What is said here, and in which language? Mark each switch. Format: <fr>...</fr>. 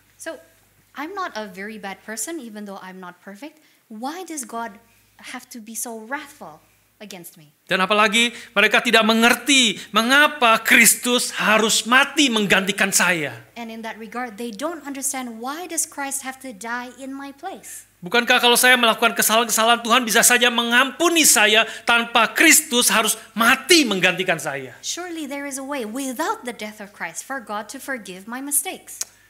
<en>So I'm not a very bad person, even though I'm not perfect. Why does God have to be so wrathful against me?</en> <id>Dan apalagi mereka tidak mengerti mengapa Kristus harus mati menggantikan saya.</id> <en>And in that regard, they don't understand, why does Christ have to die in my place?</en> <id>Bukankah kalau saya melakukan kesalahan-kesalahan, Tuhan bisa saja mengampuni saya tanpa Kristus harus mati menggantikan saya?</id> <en>Surely there is a way without the death of Christ for God to forgive my mistakes.</en>